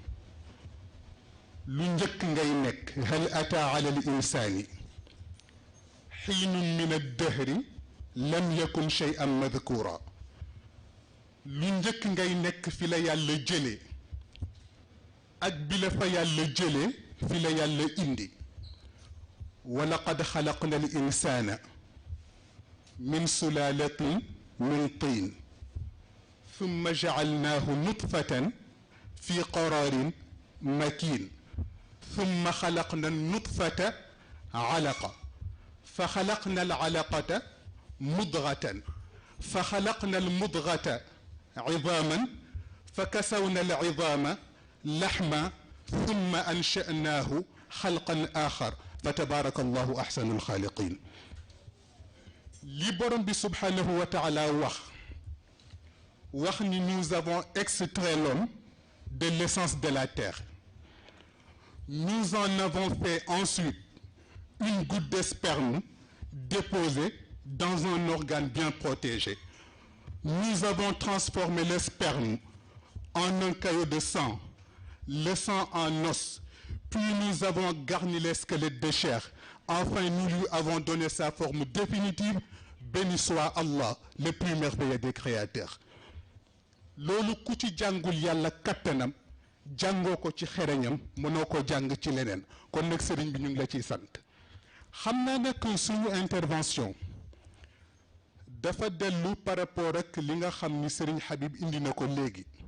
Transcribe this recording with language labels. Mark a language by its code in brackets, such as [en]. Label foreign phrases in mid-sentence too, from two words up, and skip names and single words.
[wo] lu njëkk ngay nekk [ar] هل أتى على الإنسان حين من الدهر لم يكن شيئا مذكورا [wo] lu njëkk ngay nekk fi la yàlla jëlee ak bi la fa yàlla jëlee fi la yàlla [ar] indi ولقد خلقنا الإنسان من سلالة من tiin ثم جعلناه نطفة في قرار مكين ثم خلقنا النطفة علقة فخلقنا العلقة مضغة فخلقنا المضغة عظاما فكسونا العظام لحما ثم أنشأناه خلقا آخر فتبارك الله أحسن الخالقين [wo] li borom bi [ar] سبحانه وتعالى [wo] wax ni [fr] nous avons extrait l'homme de l'essence de la terre. Nous en avons fait ensuite une goutte de sperme déposée dans un organe bien protégé. Nous avons transformé le sperme en un caillot de sang, le sang en os, puis nous avons garni les squelettes de chair. Enfin, nous lui avons donné sa forme définitive. Béni soit Allah, le plus merveilleux des créateurs. [wo] loolu ku ci jàngul yàlla kattanam jàngoo ko ci xereñam mënoo ko jàng ci leneen kon nag sëriñ bi ñu ngi la ciy sant xam naa nag suñu intervention dafa dellu [fr] par rapport [wo] ak li nga xam ni sëriñ Habib indi na ko léegi